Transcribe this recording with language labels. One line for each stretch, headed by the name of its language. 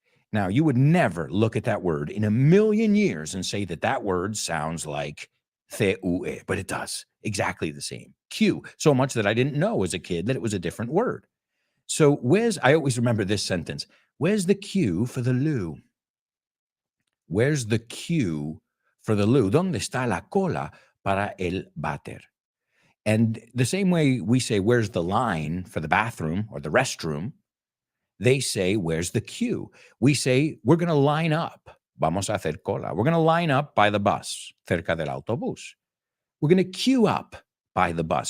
English: Now, you would never look at that word in a million years and say that word sounds like C-U-E, but it does. Exactly the same. Q. So much that I didn't know as a kid that it was a different word. So I always remember this sentence. Where's the cue for the loo? Where's the cue for the loo?
Spanish: ¿Dónde está la cola para el váter?
English: And the same way we say, where's the line for the bathroom or the restroom? They say, where's the queue? We say, we're going to line up.
Spanish: Vamos a hacer cola.
English: We're going to line up by the bus,
Spanish: cerca del autobús.
English: We're going to queue up by the bus.